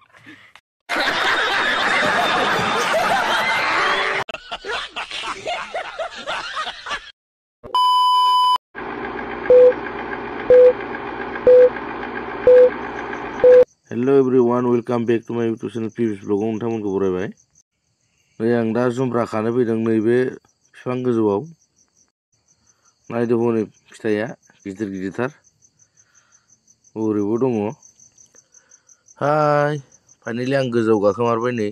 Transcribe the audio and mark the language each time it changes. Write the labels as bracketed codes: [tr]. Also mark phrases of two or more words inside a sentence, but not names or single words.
[en] Hello everyone, welcome back to my YouTube channel PBS Vlog. [brx] नोंथांमोनखौ बरायबाय। नै आं दा जुमब्रा खानो फैदों नैबे बिफां गोजौआव। नायदो हनै फिथाइया गिदिर गिदिरथार। ओरैबो दङ। हाय, फाइनालि आं गोजौआव गाखोमारबाय नै।